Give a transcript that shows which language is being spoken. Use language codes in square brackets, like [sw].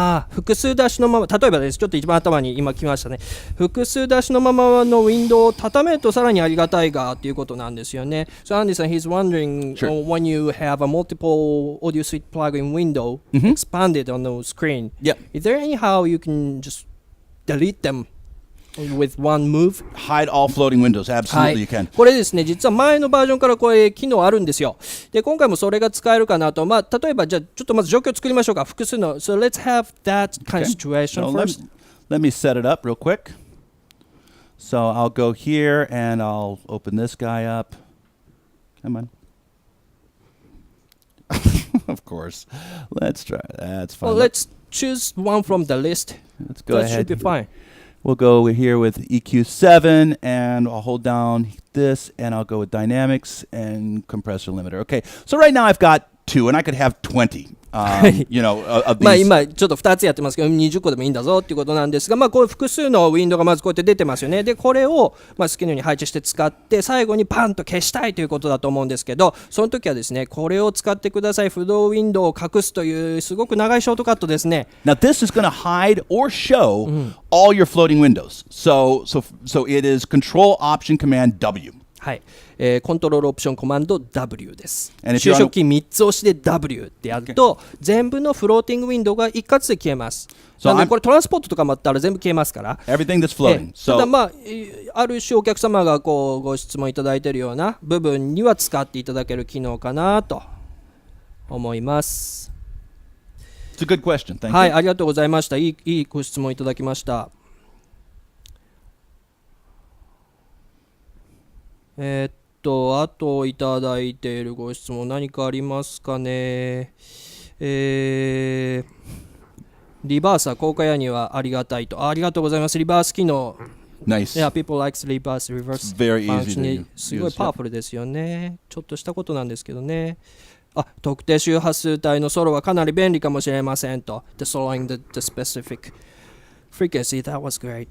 [ja] 複数出しのまま、例えばです、ちょっと一番頭に今来ましたね。複数出しのままのウィンドウを畳めるとさらにありがたいがということなんですよね。 [en] So Andy さん、he's wondering、when you have a multiple audio suite plugin window expanded on the screen, is there any how you can just delete them with one move? Hide all floating windows. Absolutely, you can. [ja] これですね、実は前のバージョンからこれ機能あるんですよ。で、今回もそれが使えるかなと。例えばじゃあちょっとまず状況を作りましょうか。複数の。 [en] So let's have that kind of situation first. Let me set it up real quick. So I'll go here and I'll open this guy up. Come on. Of course. Let's try. That's fine. Well, let's choose one from the list. Let's go ahead. That should be fine. We'll go here with EQ7, and I'll hold down this, and I'll go with dynamics and compressor limiter. Okay, so right now I've got 2, and I could have 20. Of these. [ja] 今ちょっと2つやってますけど20個でもいいんだぞっていうことなんですが、こういう複数のウィンドウがまずこうやって出てますよね。でこれを好きなように配置して使って最後にパンと消したいということだと思うんですけど、その時はですね、これを使ってください。不動ウィンドウを隠すというすごく長いショートカットですね。 [en] Now this is going to hide or show all your floating windows. So it is Control Option Command W. [ja] はい、コントロールオプションコマンド W です。 [en] And if [ja] 収縮キー3つ押して W ってやると、全部のフローティングウィンドウが一括で消えます。なのでこれトランスポートとかもあったら全部消えますから。 Everything that's floating. ただある種お客様がご質問いただいているような部分には使っていただける機能かなと思います。 [en] It's a good question. Thank you. [ja] はい、ありがとうございました。いいご質問いただきました。あといただいているご質問何かありますかね。リバーサー効果やにはありがたいと。ありがとうございます。リバース機能。 [en] Nice. Yeah, people like reverse very easy to function. [ja] すごいパワフルですよね。ちょっとしたことなんですけどね。特定周波数帯のソロはかなり便利かもしれませんと。 [en] The soloing the specific frequency, that was great.